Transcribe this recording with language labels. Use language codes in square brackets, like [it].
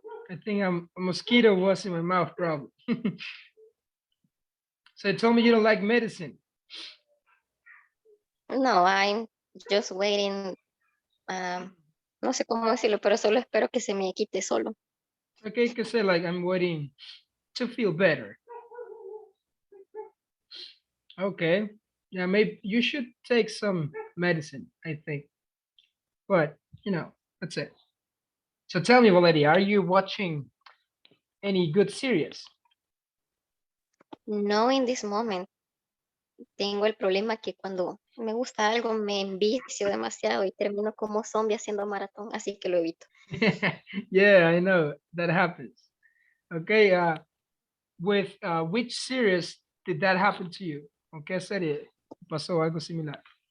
[en] I think a mosquito was in my mouth, probably. So you told me you don't like medicine. No, I'm just waiting. [es] No sé cómo decirlo, pero solo espero que se me quite solo. [en] Okay, you can say like I'm waiting to feel better. Okay. Yeah, maybe you should take some medicine, I think. But that's it. So tell me, Valeria, are you watching any good series? No in this moment. [es] Tengo el problema que cuando me gusta algo me envicio demasiado y termino como zombie haciendo maratón, así que lo evito. [en] Yeah, I know that happens. Okay, with which series did that happen to you? [es] ¿Con qué serie pasó algo similar?